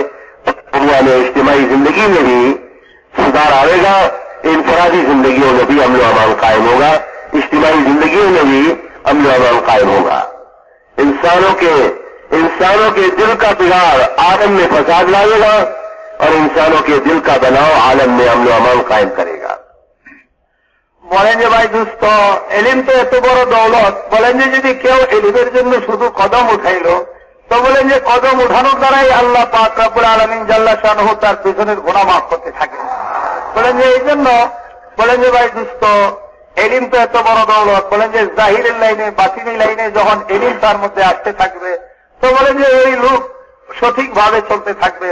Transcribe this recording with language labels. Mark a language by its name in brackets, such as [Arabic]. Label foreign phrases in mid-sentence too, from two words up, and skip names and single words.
[Urdu] دنیا میں اجتماعی زندگی میں بھی سدھار آئے گا، انفرادی زندگیوں میں بھی امن و امان قائم ہوگا، اجتماعی زندگیوں میں بھی امن و امان قائم ہوگا۔ انسانوں کے دل کا بگاڑ عالم میں فساد لائے گا، اور انسانوں کے دل کا بناؤ عالم میں امن و امان قائم کرے گا۔ [Bangla] বলেন যে ভাই দুস্থ, এলিম তো এত বড় দৌলত, বলেন যে যদি কেউ এলিমের জন্য শুধু কদম উঠাইল তো বলেন যে কদম উঠানোর দ্বারাই আল্লাহ পাক [Arabic] رب العالمين جل شانه [Bangla] তার পিছনের গুনাহ মাফ করতে থাকেন। বলেন যে এই জন্য বলেন যে ভাই দুস্থ, এলিম তো এত বড় দৌলত, বলেন যে জাহিরের লাইনে বাতিনি লাইনে যখন এলিম তার মধ্যে আসতে থাকবে, তো বলেন যে ওই লোক সঠিকভাবে চলতে থাকবে।